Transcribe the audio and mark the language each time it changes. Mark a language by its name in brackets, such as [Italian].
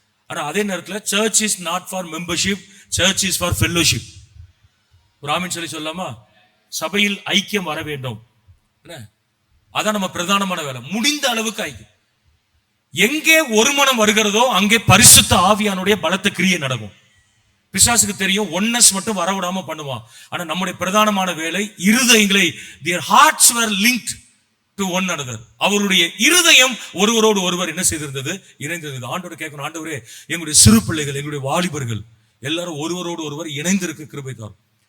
[Tamil] ஆனா அதே நேரத்தில் [English] Church is not for membership, church is for fellowship. [Tamil] ஒரு ஆமீன் சொல்லி சொல்லலாமா? சபையில் ஐக்கியம் வர வேண்டும், அதான் நம்ம பிரதானமான வேலை. முடிந்த அளவுக்கு ஐக்கியம். எங்கே ஒரு மனம் வருகிறதோ அங்கே பரிசுத்த ஆவியானுடைய பலத்த கிரியை நடக்கும். பிசாசுக்கு தெரியும் ஒன்னஸ் மட்டும் வரவிடாம பண்ணுவான். ஆனா நம்முடைய பிரதானமான வேலை இருதயங்களை, [English] their hearts were linked to one another. [Tamil] அவருடைய இருதயம் ஒருவரோடு ஒருவர் என்ன செய்திருந்தது? இணைந்திருந்தது. ஆண்டவரை கேட்கணும், ஆண்டவரே எங்களுடைய சிறு பிள்ளைகள், எங்களுடைய வாலிபர்கள் எல்லாரும் ஒருவரோடு ஒருவர் இணைந்திருக்க கிருபை தாரும்.